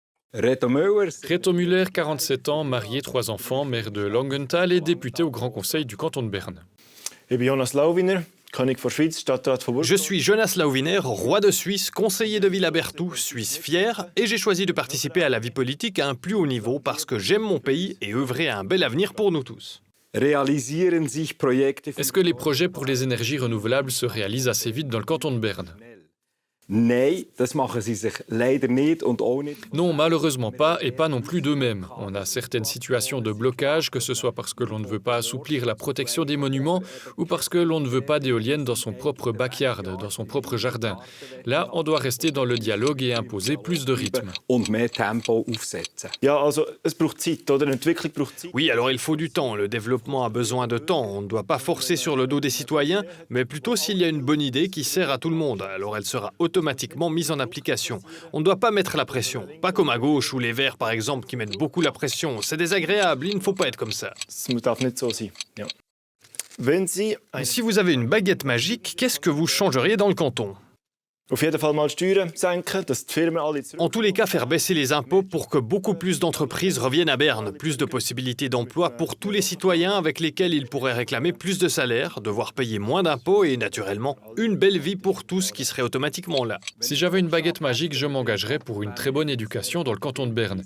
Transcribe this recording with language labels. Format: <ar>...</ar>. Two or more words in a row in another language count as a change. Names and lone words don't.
<fr>Reto Müller, 47 ans, marié, 3 enfants, maire de Langenthal et député au Grand Conseil du canton de Berne.</fr> <de>Ich bin Jonas Lauwiner, König von Schweiz, Stadtrat von</de> <fr>Je suis Jonas Lauwiner, roi de Suisse, conseiller de Villa-Berthoud, Suisse fière, et j'ai choisi de participer à la vie politique à un plus haut niveau parce que j'aime mon pays et œuvrer à un bel avenir pour nous tous. Est-ce que les projets pour les énergies renouvelables se réalisent assez vite dans le canton de Berne? Non, malheureusement pas, et pas non plus d'eux-mêmes. On a certaines situations de blocage, que ce soit parce que l'on ne veut pas assouplir la protection des monuments ou parce que l'on ne veut pas d'éoliennes dans son propre backyard, dans son propre jardin. Là, on doit rester dans le dialogue et imposer plus de rythme.</fr> <de>Ja, also es braucht Zeit, oder? Eine Entwicklung braucht Zeit.</de> <fr>Oui, alors il faut du temps, le développement a besoin de temps, on ne doit pas forcer sur le dos des citoyens, mais plutôt s'il y a une bonne idée qui sert à tout le monde, alors elle sera automatiquement mise en application. On ne doit pas mettre la pression, pas comme à gauche ou les Verts par exemple qui mettent beaucoup la pression, c'est désagréable, il ne faut pas être comme ça.</fr> <de>Es darf nicht so sein. Ja. Wenn Sie</de> <fr>Si vous avez une baguette magique, qu'est-ce que vous changeriez dans le canton ?</fr> <de>auf jeden Fall mal die Steuern senken, dass die Firmen alle zurück...</de> <fr>En tous les cas, faire baisser les impôts pour que beaucoup plus d'entreprises reviennent à Berne, plus de possibilités d'emploi pour tous les citoyens avec lesquels ils pourraient réclamer plus de salaire, devoir payer moins d'impôts et naturellement une belle vie pour tous qui serait automatiquement là. Si j'avais une baguette magique, je m'engagerais pour une très bonne éducation dans le canton de Berne.</fr>